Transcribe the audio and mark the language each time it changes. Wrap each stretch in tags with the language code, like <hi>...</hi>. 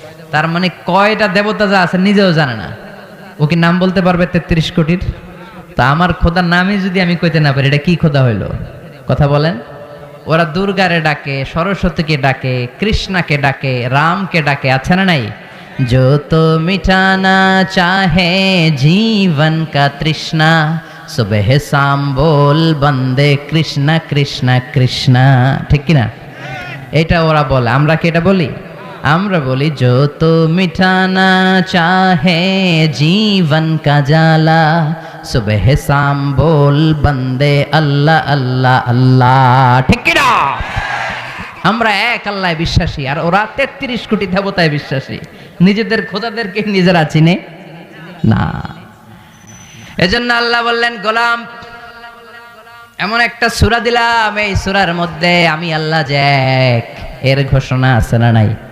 <bn>তার মানে কয়টা দেবতা যা আছে নিজেও জানে না। ও কি নাম বলতে পারবে 33 কোটির? তা আমার খোদার নামই যদি আমি কইতে না পারি, এটা কি খোদা হইলো? কথা বলেন। ওরা দুর্গারে ডাকে, সরস্বতীকে ডাকে, কৃষ্ণাকে ডাকে, রামকে ডাকে, আছে না নাই?</bn> <hi>जो तो मिटाना चाहे जीवन का तृष्णा, सुबह शाम बोल बंदे कृष्णा कृष्णा कृष्णा।</hi> <bn>ठीक কি না? এটা ওরা বলে, আমরা কি এটা বলি? আমরা বলি</bn> <hi>जो तो मिटाना चाहे जीवन का जाला, सुबह शाम बोल बंदे अल्लाह अल्लाह</hi> <bn>अल्लाह। ঠিক কি না? আমরা এক আল্লাহয় বিশ্বাসী, আর ওরা 33 কোটি দেবতায় বিশ্বাসী। নিজেদের খোদাদেরকে নিজেরা চিনে না। এজন্য আল্লাহ বললেন, গোলাম এমন একটা সূরা দিলাম, এই সূরার মধ্যে আমি আল্লাহ যে এক, এর ঘোষণা আছে না নাই?</bn>